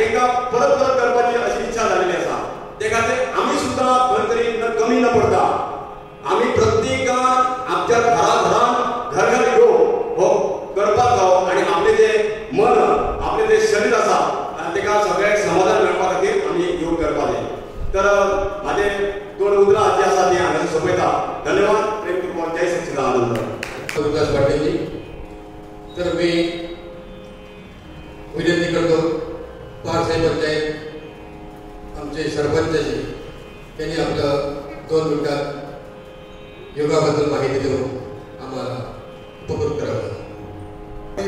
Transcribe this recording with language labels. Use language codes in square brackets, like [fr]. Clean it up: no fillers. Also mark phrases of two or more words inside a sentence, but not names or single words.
[kok] तांकां परत परत करपाची अशी इच्छा जाल्ली आसा ते खातीर आमी सुद्दां खंय तरी कमी न पडता आमी प्रत्येकान आमच्या घराघरान घर योग हो करपाक जावो आनी आपले जे मन आपले जे शरीर आसा आनी ताका सगळ्याक समाधान मेळपा खातीर आमी योग करपाक जाय तर म्हाजे 2 उतरां जी आसा ती हांगा सोंपयता धन्यवाद प्रेम कुमार जय सच्चिदानंद [mr] विकास पाटील तर मी विनंती करतो पारसाई पंचायत आमचे सरपंचजी त्यांनी आपलं 2 मिनिटात योगाबद्दल माहिती देऊन आम्हाला उपकृत करावं